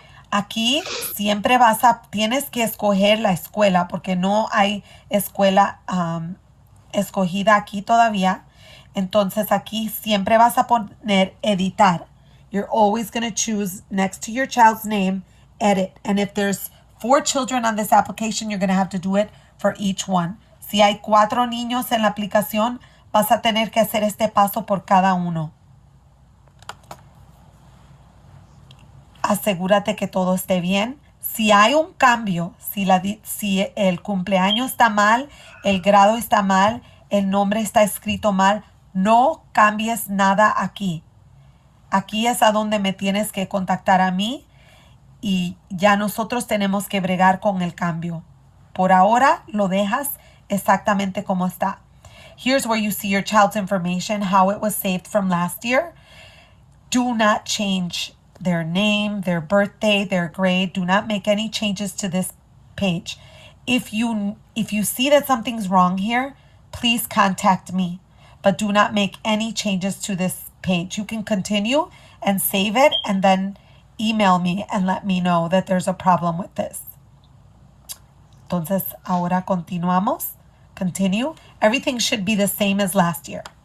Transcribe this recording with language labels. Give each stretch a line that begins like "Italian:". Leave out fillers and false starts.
Spanish: Aquí siempre tienes que escoger la escuela porque no hay escuela escogida aquí todavía. Entonces aquí siempre vas a poner editar.
English: You're always going to choose next to your child's name, edit. And if there's 4 children on this application, you're going to have to do it for each one.
Spanish: Si hay 4 niños en la aplicación, vas a tener que hacer este paso por cada uno. Asegúrate que todo esté bien. Si hay un cambio, si el cumpleaños está mal, el grado está mal, el nombre está escrito mal, no cambies nada aquí. Aquí es a donde me tienes que contactar a mí y ya nosotros tenemos que bregar con el cambio. Por ahora lo dejas exactamente como está.
English: Here's where you see your child's information, how it was saved from last year. Do not change their name, their birthday, their grade. Do not make any changes to this page. If you see that something's wrong here, please contact me. But do not make any changes to this page. You can continue and save it and then email me and let me know that there's a problem with this.
Spanish: Entonces, ahora continuamos.
English: Continue. Everything should be the same as last year.